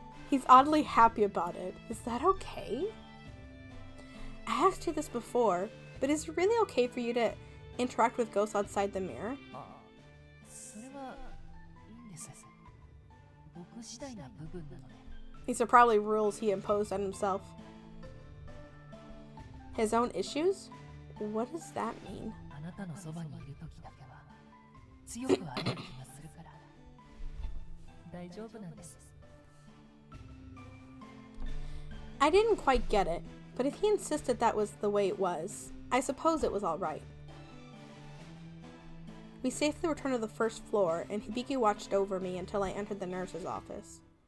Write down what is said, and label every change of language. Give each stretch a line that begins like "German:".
English: He's oddly happy about it. Is that okay? I asked you this before, but is it really okay for you to interact with ghosts outside the mirror?
Japanese: それはいいんです。僕次第な部分なので。
English: These are probably rules he imposed on himself. His own issues? What does that mean?
Japanese: あなたのそばにいる時だけは強く会える気がするから大丈夫なんです。
English: I didn't quite get it, but if he insisted that was the way it was, I suppose it was all right. We safely returned to the first floor, and Hibiki watched over me until I entered the nurse's office.